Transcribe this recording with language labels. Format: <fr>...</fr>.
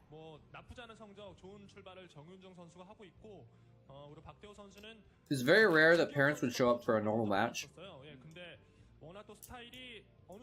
<ko>뭐 나쁘지 않은 성적, 좋은 출발을 정윤종 선수가 하고 있고. 우리 박태호 선수는</ko> <en>It's very rare that parents would show up for a normal match.</en> <ko>예, 근데 워낙 또 스타일이 어느</ko>